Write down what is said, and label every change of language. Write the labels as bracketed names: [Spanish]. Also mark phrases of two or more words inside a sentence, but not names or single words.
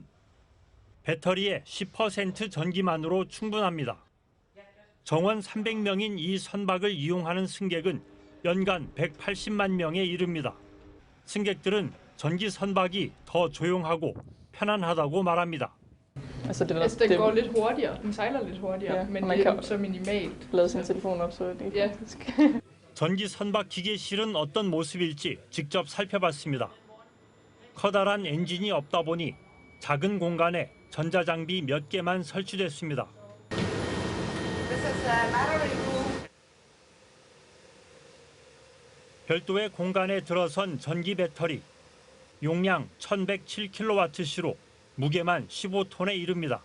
[Korean] 배터리의 10% 전기만으로 충분합니다. 정원 300명인 이 선박을 이용하는 승객은 연간 180만 명에 이릅니다. 승객들은 전기 선박이 더 조용하고 편안하다고 말합니다. [Danish] Altså den går lidt hurtigere, den sejler lidt hurtigere, men det er så minimalt. Lade sin telefon op, så det ja. [Korean] 전기 선박 기계실은 어떤 모습일지 직접 살펴봤습니다. 커다란 엔진이 없다 보니 작은 공간에 전자장비 몇 개만 설치됐습니다. 별도의 공간에 들어선 전기 배터리, 용량 1107kWh로 무게만 15톤에 이릅니다.